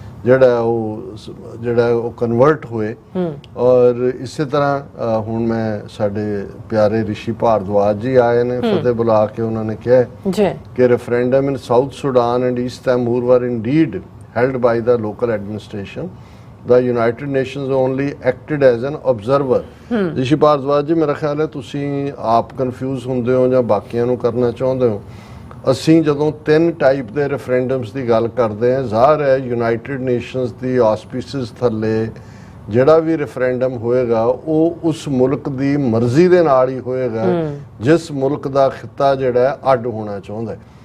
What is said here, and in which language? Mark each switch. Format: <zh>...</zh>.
<pa>ਜਿਹੜਾ ਉਹ ਕਨਵਰਟ ਹੋਏ। ਔਰ ਇਸੇ ਤਰ੍ਹਾਂ ਹੁਣ ਮੈਂ ਸਾਡੇ ਪਿਆਰੇ ਰਿਸ਼ੀ ਭਾਰਦਵਾਜ ਜੀ ਆਏ ਨੇ, ਫਤਿਹ ਬੁਲਾ ਕੇ ਉਹਨਾਂ ਨੇ ਕਿਹਾ ਕਿ</pa> <en>Referendum in South Sudan and East Timor were indeed held by the local administration. The United Nations only acted as an observer.</en> <pa>ਰਿਸ਼ੀ ਭਾਰਦਵਾਜ ਜੀ, ਮੇਰਾ ਖਿਆਲ ਹੈ ਤੁਸੀਂ ਆਪ ਕਨਫਿਊਜ਼ ਹੁੰਦੇ ਹੋ ਜਾਂ ਬਾਕੀਆਂ ਨੂੰ ਕਰਨਾ ਚਾਹੁੰਦੇ ਹੋ। ਅਸੀਂ ਜਦੋਂ 3 ਟਾਈਪ ਦੇ ਰੈਫਰੈਂਡਮਸ ਦੀ ਗੱਲ ਕਰਦੇ ਹਾਂ, ਜ਼ਾਹਰ ਹੈ ਯੂਨਾਈਟਿਡ ਨੇਸ਼ਨਸ ਦੀ ਆਸਪੀਸਿਸ ਥੱਲੇ ਜਿਹੜਾ ਵੀ ਰੈਫਰੈਂਡਮ ਹੋਏਗਾ ਉਹ ਉਸ ਮੁਲਕ ਦੀ ਮਰਜ਼ੀ ਦੇ ਨਾਲ ਹੀ ਹੋਏਗਾ ਜਿਸ ਮੁਲਕ ਦਾ ਖਿੱਤਾ ਜਿਹੜਾ ਅੱਡ ਹੋਣਾ ਚਾਹੁੰਦਾ।</pa>